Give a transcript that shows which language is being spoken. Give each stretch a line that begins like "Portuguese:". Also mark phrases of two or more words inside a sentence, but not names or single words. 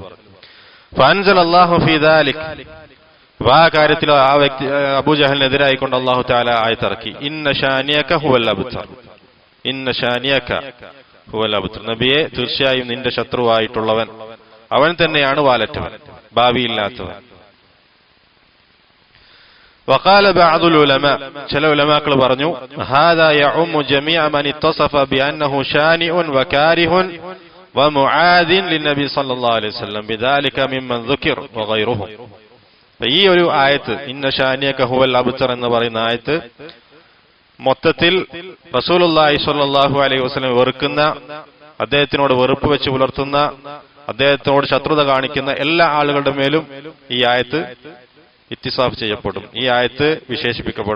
Arabic: فأنزل الله في ذلك,
Malayalam: ആ കാര്യത്തിൽ ആ വ്യക്തി അബൂ ജഹലിനെതിരായിക്കൊണ്ട്
Arabic: الله تعالى
Malayalam: ആയത്തിറക്കി,
Arabic: إن شانئك هو الأبتر, إن شانئك هو الأبتر,
Malayalam: നബിയെ തീർച്ചയായും നിന്റെ ശത്രുവായിട്ടുള്ളവൻ അവൻ തന്നെയാണ് വാലറ്റവൻ, ഭാവിയില്ലാത്തവൻ.
Arabic: وقال بعض العلماء,
Malayalam: ചില ഉലമാക്കൾ പറഞ്ഞു,
Arabic: هذا يعم جميع من اتصف بأنه شانئ وكاره ومعاذ للنبي صلى الله عليه وسلم بذلك ممن ذكر وغيره.
Malayalam: ഈ ഒരു ആയത്ത്
Arabic: إن شانئك هو الأبتر
Malayalam: എന്ന് പറയുന്ന ആയത്ത് മൊത്തത്തിൽ റസൂലുള്ളാഹി
Arabic: صلى الله عليه وسلم
Malayalam: വെറുക്കുന്ന, അദ്ദേഹത്തിനോട് വെറുപ്പ് വെച്ച് പുലർത്തുന്ന, അദ്ദേഹത്തിനോട് ശത്രുത കാണിക്കുന്ന എല്ലാ ആളുകളുടെ മേലും ഈ ആയത്ത് ഇത്തിസാഫ് ചെയ്യപ്പെടും, ഈ ആയത്ത് വിശേഷിപ്പിക്കപ്പെടും.